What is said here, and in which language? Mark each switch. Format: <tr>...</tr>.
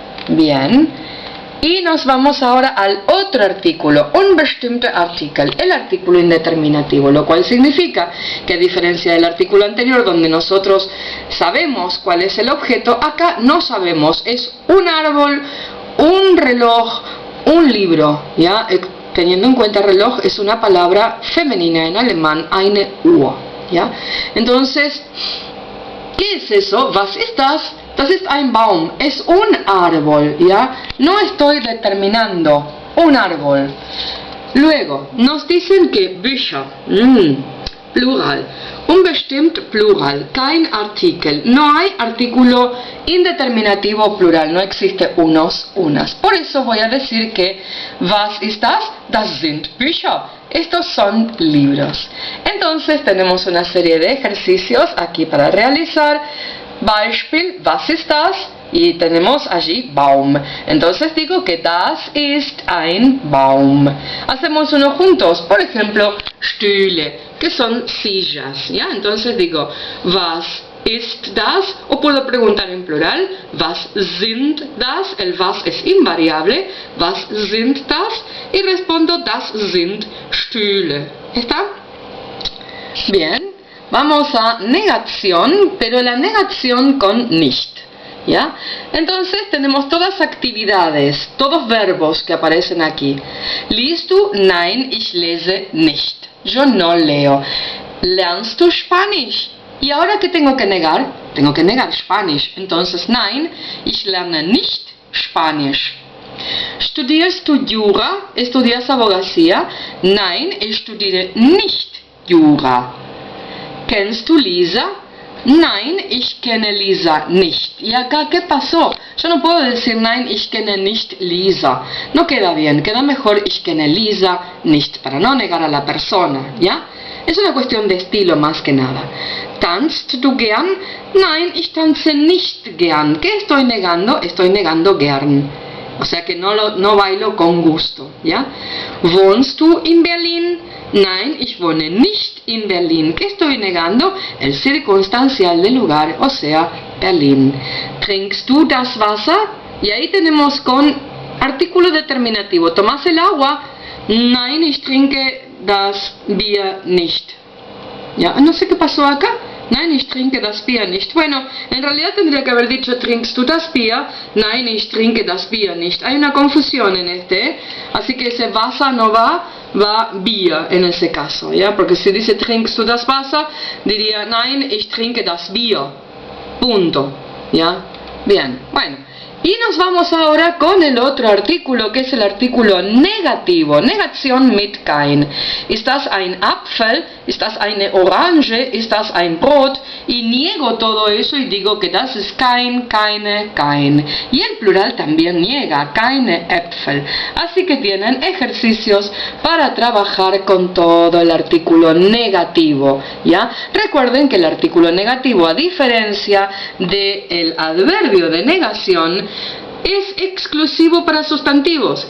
<es>Bien, y nos vamos ahora al otro artículo, unbestimmte Artikel, el artículo indeterminativo, lo cual significa que a diferencia del artículo anterior donde nosotros sabemos cuál es el objeto, acá no sabemos, es un árbol, un reloj, un libro, ¿ya? Teniendo en cuenta reloj es una palabra femenina en alemán, eine Uhr, ¿ya? Entonces, ¿qué es eso?</es> <de>Was ist das?</de> <es>Das ist ein Baum, es un árbol, ¿ya? No estoy determinando un árbol. Luego, nos dicen que Bücher, plural, unbestimmt plural, kein Artikel, no hay artículo indeterminativo plural, no existe unos, unas. Por eso voy a decir que</es> <de>was ist das? Das sind Bücher.</de> <es>Estos son libros. Entonces tenemos una serie de ejercicios aquí para realizar.</es> <de>Beispiel, was ist das?</de> <es>Y tenemos allí Baum. Entonces digo que</es> <de>das ist ein Baum.</de> <es>Hacemos uno juntos, por ejemplo, Stühle, que son sillas, ¿ya? Entonces digo,</es> <de>was ist das?</de> <es>O puedo preguntar en plural,</es> <de>was sind das?</de> <es>El was es invariable,</es> <de>was sind das?</de> <es>Y respondo,</es> <de>das sind Stühle.</de> <es>¿Está? Bien, vamos a negación, pero la negación con nicht. ¿Ya? Entonces tenemos todas actividades, todos verbos que aparecen aquí.</es> <de>Liest du? Nein, ich lese nicht.</de> <es>Yo no leo.</es> <de>Lernst du Spanisch?</de> <es>¿Y ahora qué tengo que negar? Tengo que negar Spanisch.</es> <de>Entonces, nein, ich lerne nicht Spanisch. ¿Studierst du Jura?</de> <es>¿Estudias abogacía?</es> <de>Nein, ich studiere nicht Jura. ¿Kennst du Lisa? Nein, ich kenne Lisa nicht.</de> <es>¿Y acá qué pasó? Yo no puedo decir</es> <de>nein, ich kenne nicht Lisa.</de> <es>No queda bien, queda mejor</es> <de>ich kenne Lisa nicht,</de> <es>para no negar a la persona, ¿ya? Es una cuestión de estilo más que nada.</es> <de>¿Tanzt du gern? Nein, ich tanze nicht gern.</de> <es>¿Qué estoy negando? Estoy negando gern. O sea que no bailo con gusto, ¿ya?</es> <de>¿Wohnst du in Berlin? Nein, ich wohne nicht in Berlin.</de> <es>¿Qué estoy negando? El circunstancial del lugar, o sea, Berlin.</es> <de>¿Trinkst du das Wasser?</de> <es>Y ahí tenemos con artículo determinativo. ¿Tomas el agua?</es> <de>Nein, ich trinke das Bier nicht.</de> <es>¿Ya? No sé qué pasó acá.</es> <de>Nein, ich trinke das Bier nicht.</de> <es>Bueno, en realidad tendría que haber dicho</es> <de>trinkst du das Bier? Nein, ich trinke das Bier nicht.</de> <es>Hay una confusión en este, así que ese Wasser no va Bier en ese caso, ¿ya? Porque si dice</es> <de>trinkst du das Wasser,</de> <es>diría</es> <de>nein, ich trinke das Bier.</de> <es>Punto, ¿ya? Bien, bueno. Y nos vamos ahora con el otro artículo, que es el artículo negativo.</es> <de>Negation mit kein. Ist das ein Apfel? Ist das eine Orange? Ist das ein Brot?</de> <es>Y niego todo eso y digo que</es> <de>das ist kein, keine, kein.</de> <es>Y el plural también niega,</es> <de>keine Äpfel.</de> <es>Así que tienen ejercicios para trabajar con todo el artículo negativo, ¿ya? Recuerden que el artículo negativo, a diferencia del adverbio de negación, es exclusivo para sustantivos.</es>